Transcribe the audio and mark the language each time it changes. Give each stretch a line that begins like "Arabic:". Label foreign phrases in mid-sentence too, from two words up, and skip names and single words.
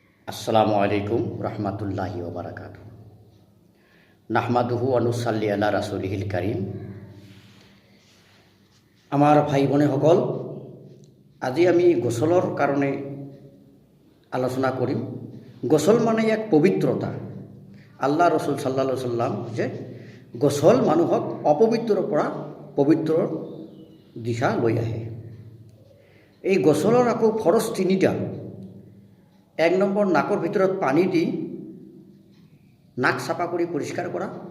Arabic: السلام عليكم ورحمة الله وبركاته نحمده ونصلي على رسوله الكريم.
Assamese: আমাৰ ভাই ভনীসকল, আজি আমি গোসলৰ কাৰণে আলোচনা কৰিম। গোসল মানে এক পবিত্ৰতা। আল্লাহ ৰসুল
Arabic: صلى الله عليه وسلم
Assamese: যে গোসল মানুহক অপবিত্ৰৰ পৰা পবিত্ৰ দিশা লৈ আহে। এই গোসলৰ আকৌ ফৰজ তিনিটা। 1 নম্বৰ, নাকৰ ভিতৰত পানী দি নাক চাফা কৰি পৰিষ্কাৰ কৰা।